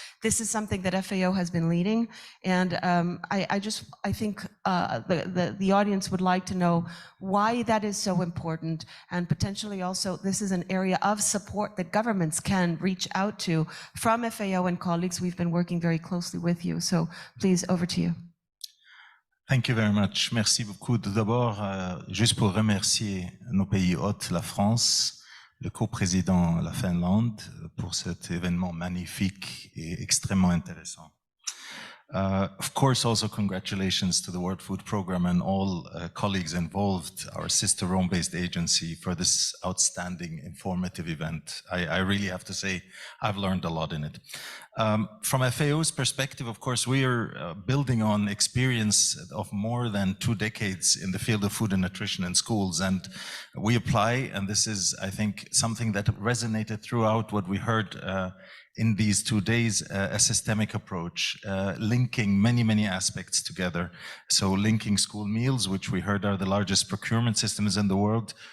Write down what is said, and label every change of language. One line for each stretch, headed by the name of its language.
English: This is something that FAO has been leading, and I think the audience would like to know why that is so important, and potentially also this is an area of support that governments can reach out to from FAO and colleagues. We've been working very closely with you, so please, over to you. Thank you very much.
French: Merci beaucoup. Tout d'abord, juste pour remercier nos pays hôtes, la France, le coprésident, la Finlande, pour cet événement magnifique et extrêmement intéressant.
English: Of course, also congratulations to the World Food Programme and all colleagues involved, our sister Rome-based agency, for this outstanding informative event. I really have to say, I've learned a lot in it. From FAO's perspective, of course, we are building on experience of more than 2 decades in the field of food and nutrition in schools, and we apply, and this is, I think, something that resonated throughout what we heard in these 2 days, a systemic approach, linking many aspects together. So linking school meals, which we heard are the largest procurement systems in the world,